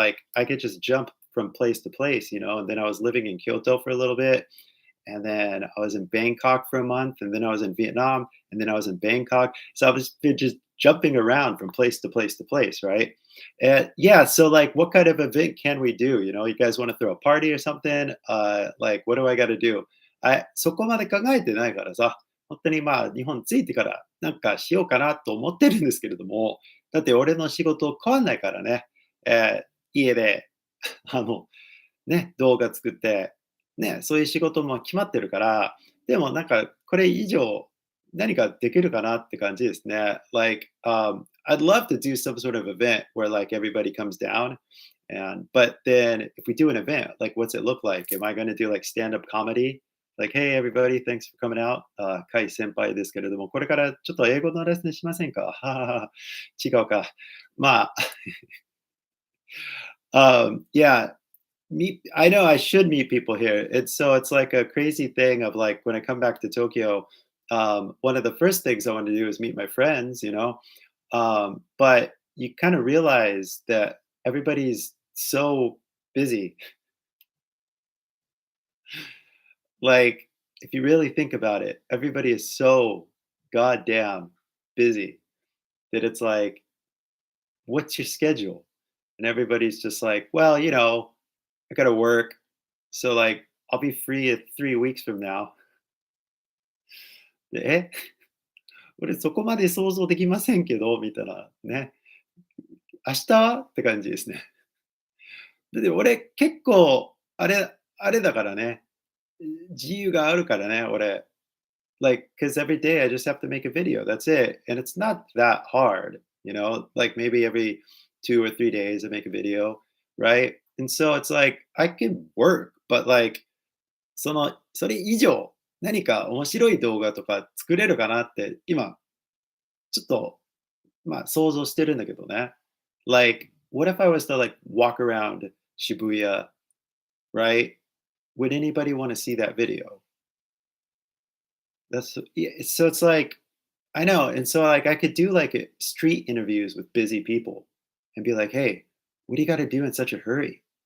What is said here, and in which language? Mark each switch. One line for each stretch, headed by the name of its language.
English: Like I could just jump from place to place, And then I was living in Kyoto for a little bit, and then I was in Bangkok for a month, and then I was in Vietnam, and then I was in Bangkok. So I was just jumping around from place to place to place, right? And yeah, so like, what kind of event can we do? You guys want to throw a party or something? Like, what do I got to do?
Japanese: そこまで考えてないからさ、本当にまあ、日本着いてからなんかしようかなと思ってるんですけれども、だって俺の仕事変わんないからね。家で、あの、動画作って、そういう仕事も決まってるから、でもなんかこれ以上何かできるかなって感じですね。
English: Like, I'd love to do some sort of event where like everybody comes down, but then if we do an event, like what's it look like? Am I going to do like stand-up comedy? Like, hey everybody, thanks for coming out.
Japanese: カイ先輩ですけれども、これからちょっと英語のレッスンしませんか？ははは違うか。
English: まあ、yeah, I know I should meet people here. It's like a crazy thing of like when I come back to Tokyo, one of the first things I want to do is meet my friends. But you kind of realize that everybody's so busy. Like if you really think about it, everybody is so goddamn busy that it's like, what's your schedule? And everybody's just like, well, I gotta work. So like I'll be free at 3 weeks from now.
Japanese: で、俺そこまで想像できませんけど、みたいなね。明日はって感じですね。で、俺結構あれだからね。自由があるからね、俺。
English: Like, because every day I just have to make a video. That's it. And it's not that hard, like maybe every 2 or 3 days I make a video, right? And so it's like I can work, but like
Japanese: それ以上何か面白い動画とか作れるかなって今ちょっとまあ想像してるんだけどね。
English: Like, what if I was to like walk around Shibuya, right? Would anybody want to see that video? Yeah, so it's like I know, and so like I could do like street interviews with busy people and be like, "Hey, what do you got to do in such a hurry?